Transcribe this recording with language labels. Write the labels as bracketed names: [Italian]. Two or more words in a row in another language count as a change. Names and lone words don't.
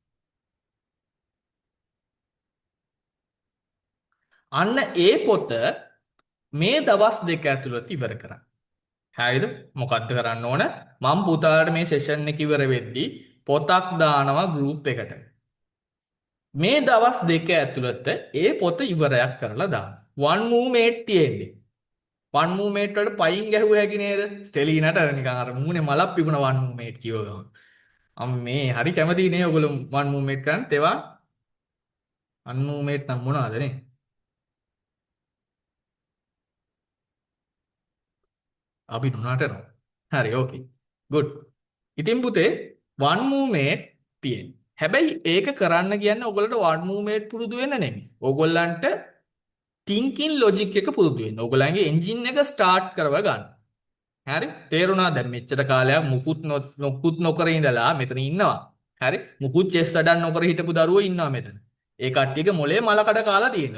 [Sinhala] අන්න ඒ පොත මේ දවස් දෙක ඇතුළත ඉවර කරන්න. හරිද? මොකද්ද කරන්න ඕන? මම පුතාලට මේ සෙෂන් එක ඉවර වෙද්දී පොතක් දානවා ගෲප් එකට. මේ දවස් දෙක ඇතුළත ඒ පොත ඉවරයක් කරලා දාන්න. [English] one movement [Sinhala] තියෙන්නේ. [English] one movement [Sinhala] වලට පයින් ගැහුව හැකි නේද? ස්ටෙලීනට නිකන් අර මූණේ මලක් පිපුණ [English] one movement [Sinhala] කියව ගමන්. මේ හරි කැමති නේ ඔයගොල්ලෝ [English] one movement [Sinhala] කරන්න. තේවා [English] one movement [Sinhala] නම් මොනවද නේ? අපි දුනාට නෝ. හරි ඕකේ. good. ඉතින් පුතේ [English] one movement [Sinhala] තියෙන. හැබැයි ඒක කරන්න කියන්නේ ඔයගොල්ලන්ට [English] one movement [Sinhala] පුරුදු වෙන්න නෙමෙයි. ඔයගොල්ලන්ට [English] thinking logic [Sinhala] එක පුරුදු වෙන්න. ඔයගොල්ලන්ගේ engine එක start කරව ගන්න. හරි? තේරුණා දැන් මෙච්චර කාලයක් මුකුත් නොකර ඉඳලා මෙතන ඉන්නවා. හරි? මුකුත් chess වැඩක් නොකර හිටපු දරුවෝ ඉන්නවා මෙතන. ඒ කට්ටියගේ මොලේ මලකඩ කාලා තියෙනවා.